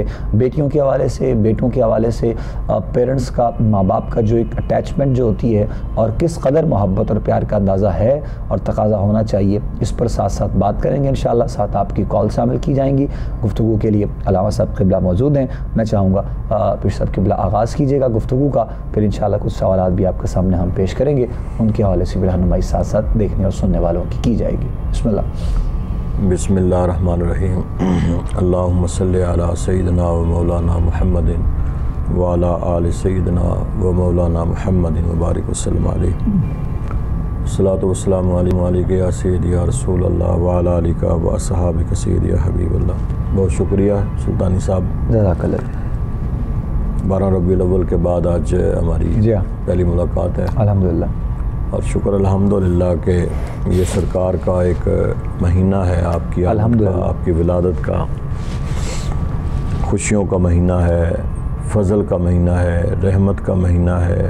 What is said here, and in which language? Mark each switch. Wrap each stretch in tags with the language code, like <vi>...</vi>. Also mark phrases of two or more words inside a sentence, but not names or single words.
<ur>بیٹیوں کے حوالے سے، بیٹوں کے حوالے سے پیرنٹس کا، ماں باپ کا جو ایک اٹیچمنٹ جو ہوتی ہے اور کس قدر محبت اور پیار کا اندازہ ہے اور تقاضا ہونا چاہیے، اس پر ساتھ ساتھ بات کریں گے ان شاء اللہ. ساتھ آپ کی کال شامل کی جائیں گی۔ گفتگو کے لیے علامہ صاحب قبلہ موجود ہیں. میں چاہوں گا پیر صاحب قبلہ آغاز کیجیے گا گفتگو کا، پھر ان شاء اللہ کچھ سوالات بھی آپ کے سامنے ہم پیش کریں گے، ان کے حوالے سے بھی رہنمائی ساتھ ساتھ دیکھنے اور سننے والوں کی جائے گی. बिस्मिल्लाह।</ur> <ar>بسم الله الرحمن الرحيم۔ اللهم صل على سيدنا ومولانا محمد وعلى آل سيدنا ومولانا محمد وبارك وسلم عليه. الصلاة والسلام عليك يا سيدي يا رسول الله وعلى آلك وأصحابك سيدي يا حبيب الله.</ar> <ur>بہت شکریہ سلطانی صاحب, जज़ाकल्लाह। 12 ربیع الاول کے بعد آج ہماری پہلی ملاقات ہے. अल्हम्दुलिल्लाह। اور شکر الحمدللہ کے یہ سرکار کا ایک مہینہ ہے، آپ کی آپ کی ولادت کا، خوشیوں کا مہینہ ہے، فضل کا مہینہ ہے، رحمت کا مہینہ ہے,</ur>